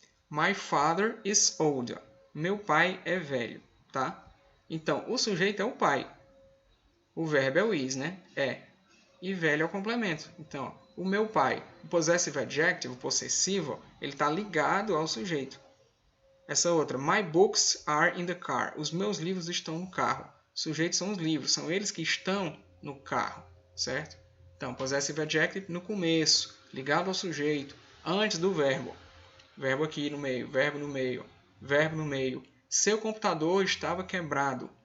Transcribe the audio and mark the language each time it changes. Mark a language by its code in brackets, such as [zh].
[en] My father is old. [pt] Meu pai é velho, tá? Então, o sujeito é o pai. O verbo é o is, né? É. E velho é o complemento. Então, o meu pai, o possessive adjective, o possessivo, ele está ligado ao sujeito. Essa outra, [en] my books are in the car. [pt] Os meus livros estão no carro. Sujeitos são os livros, são eles que estão no carro, certo? Então, possessive adjective no começo, ligado ao sujeito, antes do verbo. Verbo aqui no meio, verbo no meio, verbo no meio. Seu computador estava quebrado.